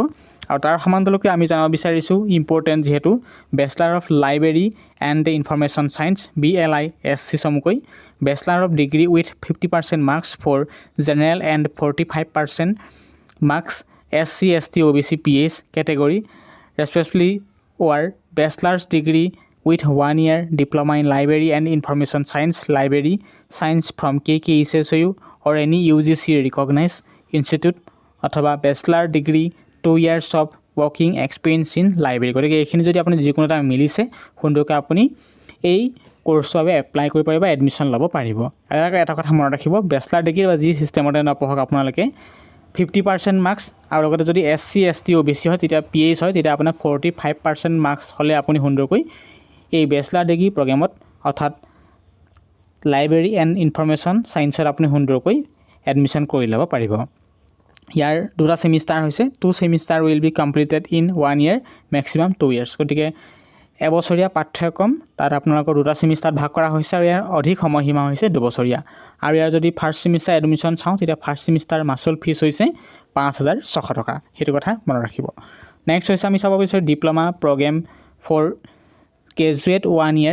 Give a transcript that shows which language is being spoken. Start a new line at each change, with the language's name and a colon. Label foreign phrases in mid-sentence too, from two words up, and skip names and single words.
Assamese: আৰু তাৰ সমান্তৰালকৈ আমি জানিব বিচাৰিছোঁ ইম্পৰ্টেণ্ট যিহেতু
English: bachelor of library and information science BLISC
Assamese: চমুকৈ,
English: bachelor of degree with 50% marks for general and 45% marks SC ST OBC PH category respectively, or bachelor's degree with 1 year diploma in library and information science library science from KKSSU or any UGC recognized institute অথবা bachelor degree 2 years of working experience in library।
Assamese: গতিকে এইখিনি যদি আপুনি যিকোনো এটা মিলিছে সুন্দৰকৈ আপুনি এই কোৰ্চৰ বাবে এপ্লাই কৰিব পাৰিব, এডমিশ্যন ল'ব পাৰিব। আৰু এটা কথা মনত ৰাখিব, বেচেলাৰ ডিগ্ৰী বা যি ছিষ্টেমতে নপঢ়ক আপোনালোকে 50% মাৰ্কছ আৰু লগতে যদি SC ST OBC হয় তেতিয়া PH হয়, তেতিয়া আপোনাৰ 45% মাৰ্কছ হ'লে আপুনি সুন্দৰকৈ এই বেচেলাৰ ডিগ্ৰী প্ৰগ্ৰেমত অৰ্থাৎ
English: library and information scienceত
Assamese: আপুনি সুন্দৰকৈ এডমিশ্যন কৰি ল'ব পাৰিব। ইয়াৰ 2টা ছেমিষ্টাৰ হৈছে,
English: 2 semester will be completed in 1 year maximum 2 years.
Assamese: গতিকে এবছৰীয়া পাঠ্যক্ৰম তাত আপোনালোকৰ 2টা ছেমিষ্টাৰত ভাগ কৰা হৈছে আৰু ইয়াৰ অধিক সময়সীমা হৈছে 2 বছৰীয়া। আৰু ইয়াৰ যদি ফাৰ্ষ্ট ছেমিষ্টাৰ এডমিশ্যন চাওঁ তেতিয়া ফাৰ্ষ্ট ছেমিষ্টাৰ মাচুল ফিজ হৈছে 5,600 টকা, সেইটো কথা মনত ৰাখিব। নেক্সট হৈছে আমি চাব বিচাৰোঁ
English: diploma program for graduate
Assamese: 1 year।